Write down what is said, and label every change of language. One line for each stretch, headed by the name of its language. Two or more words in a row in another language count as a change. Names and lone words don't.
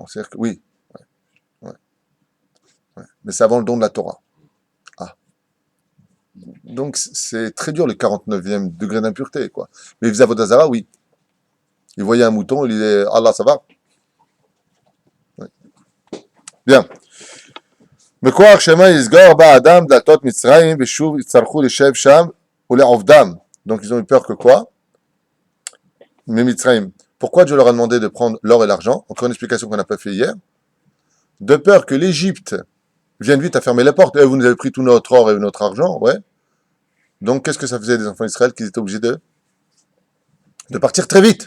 French: C'est-à-dire que oui, ouais, ouais. Mais c'est avant le don de la Torah. Ah. Donc c'est très dur le 49e degré d'impureté, quoi. Mais il faisait Avodazara, oui. Il voyait un mouton, il disait Allah, ça va. Ouais. Bien.
Hebrew: מכוח שמא יסגור בה אדם דלתות מצרים ושוב יצטרכו לשב שם ולעובדם.
French: Donc ils ont eu peur que quoi? Mais Mitzrayim. Pourquoi Dieu leur a demandé de prendre l'or et l'argent? Encore une explication qu'on n'a pas fait hier. De peur que l'Égypte vienne vite à fermer les portes. Vous nous avez pris tout notre or et notre argent, ouais. Donc qu'est-ce que ça faisait des enfants d'Israël qu'ils étaient obligés de partir très vite?